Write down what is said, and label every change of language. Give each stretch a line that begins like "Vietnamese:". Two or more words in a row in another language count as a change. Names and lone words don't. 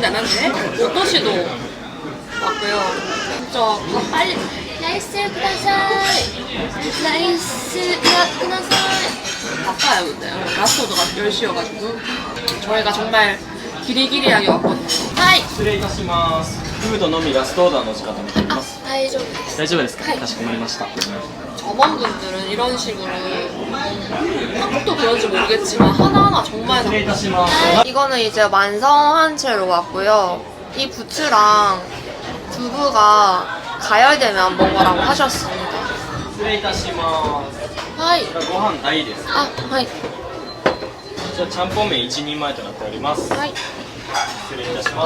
Korean: 나한테? 오토시도 왔고요. 진짜 빨리
Japanese: ライス下さいライス下さい
Korean: 바빠요. 근데 라스트오더가 10시여가지고 저희가 정말 기리기리하게 왔거든요.
Japanese: 하이! 失礼いたします。フードのみラストオーダーの時間となっております。大丈夫です。大丈夫ですか、はいかしこまりました。
Korean: 점원분들은 이런 식으로 한국도 그런지 모르겠지만 하나하나 정말
Japanese: 失礼いたします
Korean: 이거는 이제 완성한 채로 왔고요. 이 부츠랑 두부가 가열되면 먹으라고 하셨습니다.
Japanese: 失礼いたします 하이. こちらご飯大です 아, 하이. こちらちゃんぽん麺1人前となっております 하이. 失礼いたします